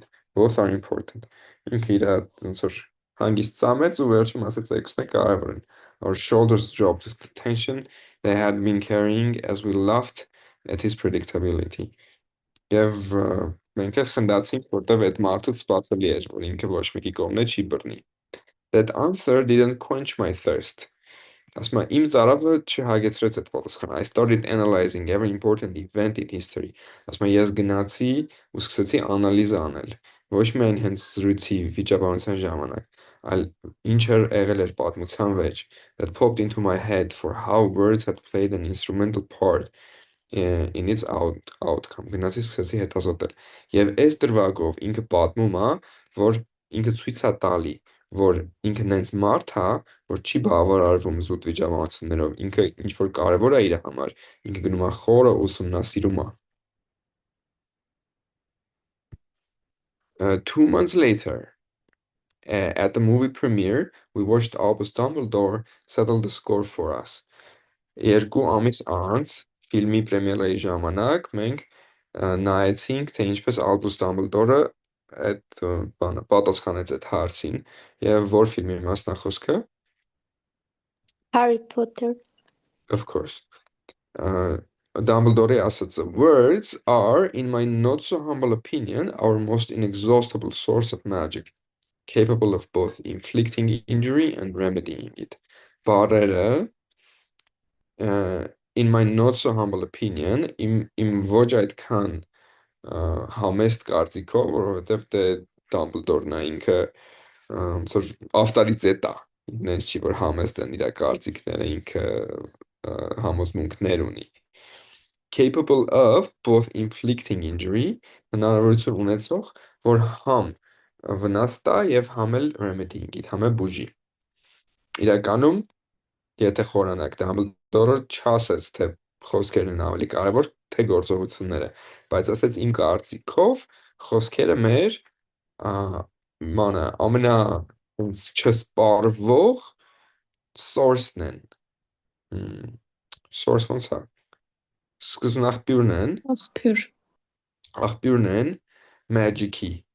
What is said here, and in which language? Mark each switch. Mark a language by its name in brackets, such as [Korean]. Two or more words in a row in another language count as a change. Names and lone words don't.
[English] Both are important. [Armenian] Ինքը իր ոնց որ հանգիստ ծամեց ու վերջում ասեց էքսն է կարևոր են։ [English] Our shoulders dropped the tension they had been carrying as we laughed at his predictability. [Armenian] Եվ մենք էլ խնդացինք, որտեվ այդ մարդուց սպասելի էր, որ ինքը ոչ մեկի կողմն չի բռնի։ [English] That answer didn't quench my thirst. [Armenian] Ասում եմ, իմ ծարավը չհագեցրեց այդ պատասխանը։ [English] I started analyzing every important event in history. [Armenian] Ասում եմ, ես գնացի ու սկսեցի անալիզ անել։ Ոչ միայն հենց զրույցի վիճաբանության ժամանակ, այլ ինչ եղել էր պատմության մեջ. [English] That popped into my head for how words had played an instrumental part in its outcome. [Armenian] Գնացի սկսեցի հետազոտել։ Եվ այս դրվագով ինքը պատմում է, որ ինքը ցույց է տալի, որ ինքը նենց մարդ է, որ չի բավարարվում զուտ վիճաբանություններով, ինքը ինչ որ կարևոր է իր համար, ինքը գնում է խորը ուսումնասիրում է։ [English] 2 months later, at the movie premiere, we watched Albus Dumbledore settle the score for us. [Armenian] 2 ամիս անց ֆիլմի պրեմիերայի ժամանակ մենք նայեցինք, թե ինչպես Albus Dumbledore-ը այդ բանը պատասխանեց այդ հարցին եւ որ ֆիլմի մասն է խոսքը [English] Harry Potter. Of course. Dumbledore asks, words are, in my not so humble opinion, our most inexhaustible source of magic, capable of both inflicting injury and remedying it. Բառերը, in my not so humble opinion, [Armenian] իմ ոչ այդքան համեստ կարծիքով, որովհետև դե Dumbledore-ն է ինքը ոնց որ ավտորիտետ է, ինքնից չի որ համեստ են իր կարծիքները ինքը համոզմունքներ ունի։ [English] Capable of both inflicting injury, [Armenian] հնարավորություն ունեցող, որ համ վնաս տա եւ համ էլ remedying [English] it, [Armenian] համ էլ բուժի։ Իրականում, եթե խորանակ Dumbledore-ը չասեց, թե խոսքերն են ավելի կարևոր, թե գործողությունները, բայց ասեց իմ կարծիքով խոսքերը մեր մանա ամենա չսպարվող source-ն են։ Source ոնց է։ Սկզբն աղբյուրն են, աղբյուրն են magic-ի։